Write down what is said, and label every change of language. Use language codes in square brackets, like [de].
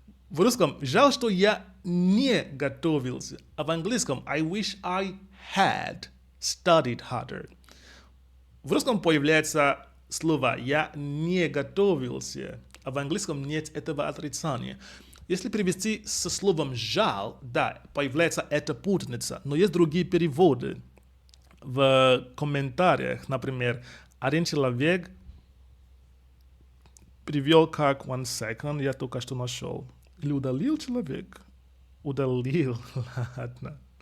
[ru] В русском жаль, что я не готовился. А в английском [en] I wish I had studied harder. [ru] В русском появляется слово «я не готовился», а в английском нет этого отрицания. Если перевести со словом «жаль», да, появляется эта путаница, но есть другие переводы. В комментариях, например, один человек перевел как [en] «one second», [ru] я только что нашел. Или удалил человек? удалил. Ладно.